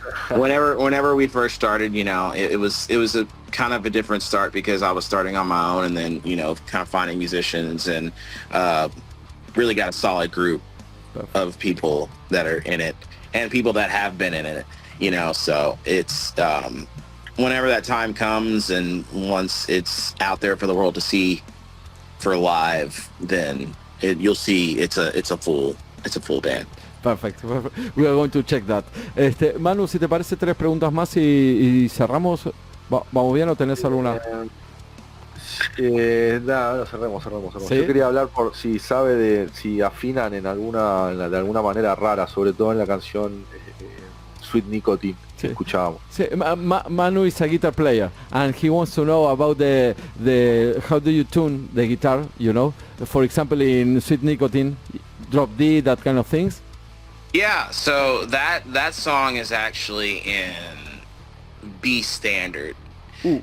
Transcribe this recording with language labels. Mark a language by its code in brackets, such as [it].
[en] Whenever we first started, you know, it was a kind of a different start because I was starting on my own, and then kind of finding musicians and really got a solid group of people that are in it and people that have been in it, so it's whenever that time comes and once it's out there for the world to see for live, then you'll see it's a full band. Perfect. We are going to check that. [es] Manu, si te parece, 3 preguntas más y cerramos. ¿Vamos bien o tenés alguna? No, cerremos. ¿Sí? Yo quería hablar por si sabe si afinan de alguna manera rara, sobre todo en la canción Sweet Nicotine que escuchábamos. Sí. [en] Manu is a guitar player and he wants to know about the how do you tune the guitar, for example in Sweet Nicotine, drop D, that kind of things. Yeah, so that song is actually in B standard. Ooh.